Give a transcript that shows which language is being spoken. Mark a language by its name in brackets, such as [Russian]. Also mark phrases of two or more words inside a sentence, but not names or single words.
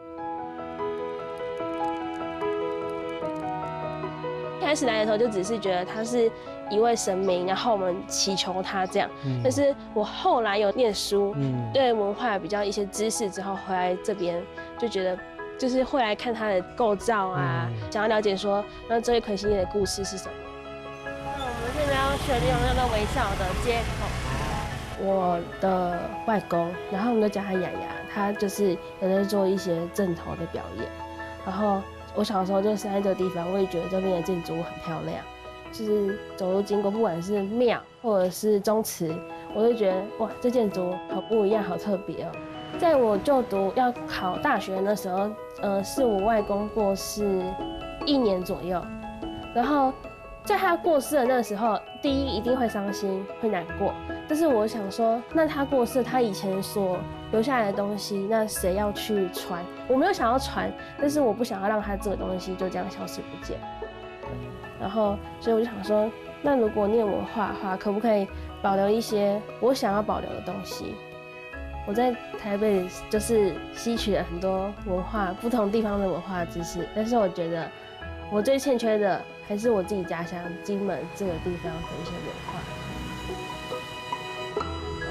[Chinese] 一開始來的時候就只是覺得他是一位神明，然後我們祈求他這樣。但是我後來有念書，對文化比較一些知識之後，回來這邊就覺得就是會來看它的構造啊，想要了解說，那這位魁星爺的故事是什麼。現在要去利用那個微笑的街口。我的外公，然後我們都叫他雅雅，他就是有在做一些陣頭的表演。然後我小時候就生在這個地方，我也覺得這邊的建築物很漂亮。就是走路經過，不管是廟或者是宗祠，我就覺得哇，這建築好不一樣，好特別哦。在我就讀要考大學的那時候，是我外公過世1年左右，然後。在他過世的那個時候，第一一定會傷心，會難過。但是我想說，那他過世，他以前所留下來的東西，那誰要去傳？我沒有想要傳，但是我不想要讓他這個東西就這樣消失不見。然後，所以我就想說，那如果念文化的話，可不可以保留一些我想要保留的東西？我在台北就是吸取了很多文化，不同地方的文化知識，但是我覺得我最欠缺的。還是我自己家鄉金門這個地方的一些文化。